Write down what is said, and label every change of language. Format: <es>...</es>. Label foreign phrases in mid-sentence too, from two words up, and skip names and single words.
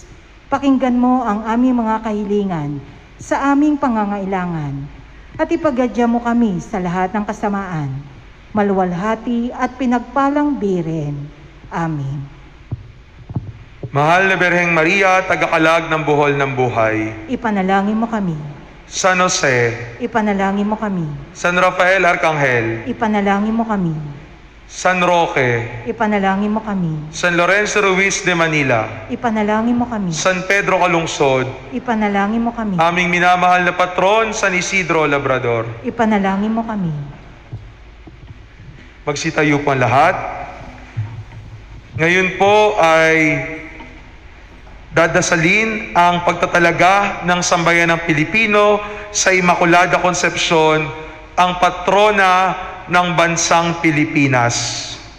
<tl>Pakinggan mo ang aming mga kahilingan sa aming pangangailangan at ipagadya mo kami sa lahat ng kasamaan, maluwalhati at pinagpalang biren. Amen. Mahal na Birheng Maria, tagakalag ng buhol ng buhay. Ipanalangin mo kami. San Jose, Ipanalangin mo kami. San Rafael Arcangel, Ipanalangin mo kami. San Roque, Ipanalangin mo kami. San Lorenzo Ruiz de Manila, Ipanalangin mo kami. San Pedro Calungsod, Ipanalangin mo kami. aming minamahal na patron, San Isidro Labrador. Ipanalangin mo kami. Magsitayo po ang lahat. Ngayon po ay dadasalin ang pagtatalaga ng sambayanang Pilipino sa Immaculada Concepcion, ang patrona ng bansang Pilipinas.</tl>